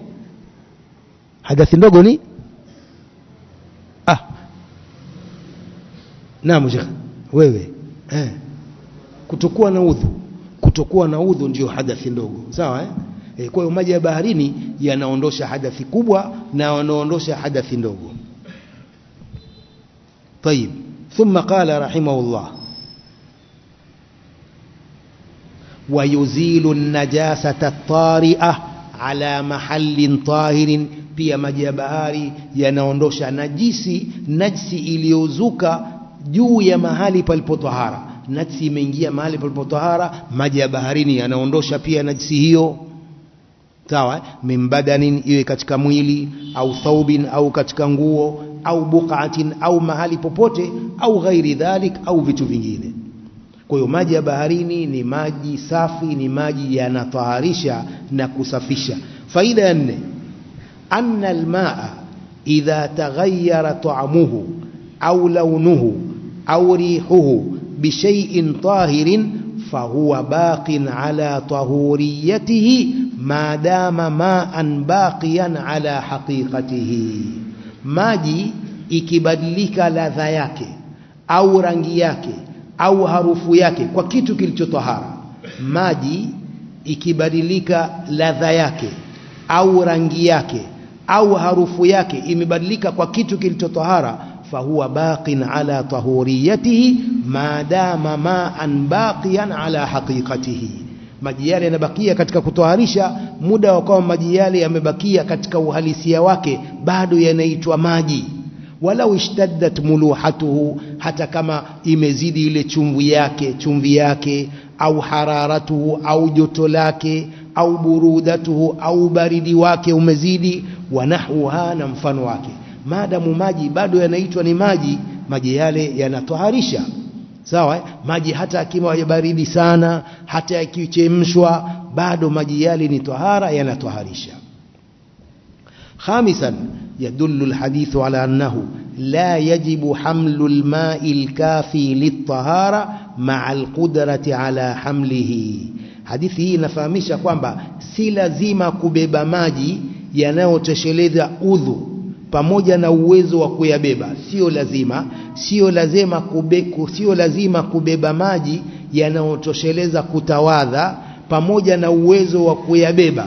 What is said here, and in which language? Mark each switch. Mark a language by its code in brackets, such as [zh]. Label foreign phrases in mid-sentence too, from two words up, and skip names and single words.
[sw] Hadathi ndogo ni naam Sheikh, wewe kutokuwa na udhu ndio hadathi ndogo, sawa kwa hiyo maji ya baharini yanaondosha hadathi kubwa na yanaondosha hadathi ndogo. [ar] طيب, ثم قال رحمه الله: ويزيل النجاسة الطارئة على محل طاهر. [sw] pia maji ya bahari yanaondosha najisi iliyozuka juu ya mahali palipotahara. Najisi imeingia mahali palipotahara, maji ya baharini yanaondosha pia najisi hiyo, sawa [ar] من بدن, [sw] iwe katika mwili au thawbin, au katika nguo, au buqatin, au mahali popote, au [ar] غير ذلك, [sw] au vitu vingine. Kwa hiyo maji ya baharini ni maji safi, ni maji yanataharisha na kusafisha. Faida ya 4, [ar] أن الماء إذا تغير طعمه أو لونه أو ريحه بشيء طاهر فهو باق على طهوريته ما دام ماء باقيا على حقيقته. [sw] Maji ikibadilika ladha yake au rangi yake au harufu yake kwa kitu kilichotahara, maji ikibadilika ladha yake au rangi yake au harufu yake imebadilika kwa kitu kilichotahara, [ar] فهو باق على طهوريته ما دام ماء باقيا على حقيقته. [sw] Maji yale yanabakia katika kutoharisha muda wa kwamba maji yale yamebakia katika uhalisia wake, bado yanaitwa maji. [ar] ولو اشتدت ملوحته, [sw] hata kama imezidi ile chumvi yake, au hararatuhu, au joto lake, au burudatuhu, au baridi wake umezidi, [ar] ونحوها, [sw] na mfano wake. Maadamu maji bado yanaitwa ni maji, maji yale yanatoharisha, sawa maji hata akiwa baridi sana, hata yakichemshwa, bado maji yale ni tahara, yanatoharisha. [ar] خامسا، يدل الحديث على أنه لا يجب حمل الماء الكافي للطهارة مع القدرة على حمله. [sw] hadithi hii inafahamisha kwamba si lazima kubeba maji yanayotosheleza udhu pamoja na uwezo wa kuyabeba. Sio lazima kubeba maji yanayotosheleza kutawadha pamoja na uwezo wa kuyabeba.